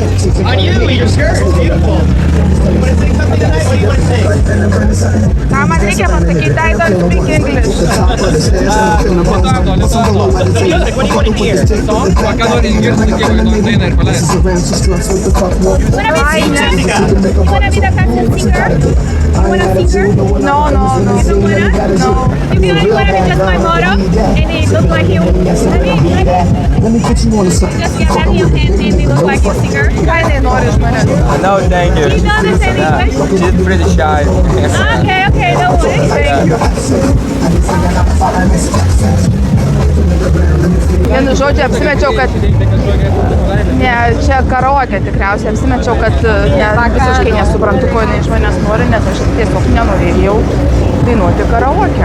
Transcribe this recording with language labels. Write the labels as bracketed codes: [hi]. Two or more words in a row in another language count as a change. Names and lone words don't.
[lt] Ką man reikia reikia pasakyti, [en] I don't speak English. [lt] Ką nori išgirsti, kiek nori dainą ir paleisti. [en] Wanna be the fashion singer? You wanna singer? No. You don't wanna? No. You feel like you wanna be just my model and it look like you? Let me just get that in your hands and it look like you singer. [lt] Ką jinai nori iš manęs? [en] No, thank you. You don't understand English? She's pretty shy. Okay, don't worry. [lt] Vienu žodžiu apsimečiau, kad ne, čia karaoke tikriausiai apsimečiau, kad visiškai nesuprantu, ko jinai iš manęs nori, nes aš tiesiog nenorėjau dainuoti karaoke.